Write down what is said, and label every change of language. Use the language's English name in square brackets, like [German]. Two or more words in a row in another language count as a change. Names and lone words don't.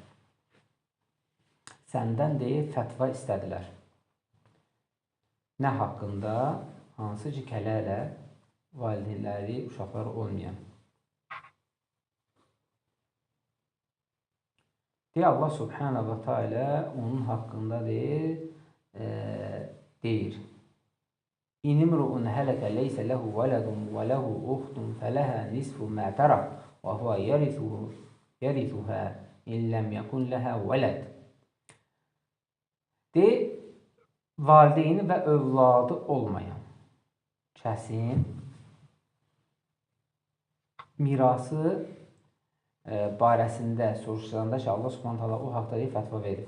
[Azerbaijani] Səndən deyir, fətva istədilər. Nə haqqında? Hansı ki, kələlə valideynləri, uşaqları olmayan. Deyir, Allah [Arabic] سبحانه وتعالى [Azerbaijani] onun haqqında deyir. [Arabic] إن امرؤ هلك ليس له ولد وله أخت فلها نصف ما ترك وهو يرثها إن لم يكن لها ولد. [Azerbaijani] Deyir, valideyni və övladı olmayan kəsin mirası barəsində soruşulanda ki, Allah [Arabic] سبحانه تعالى [Azerbaijani] o haqda deyir, fətva verir.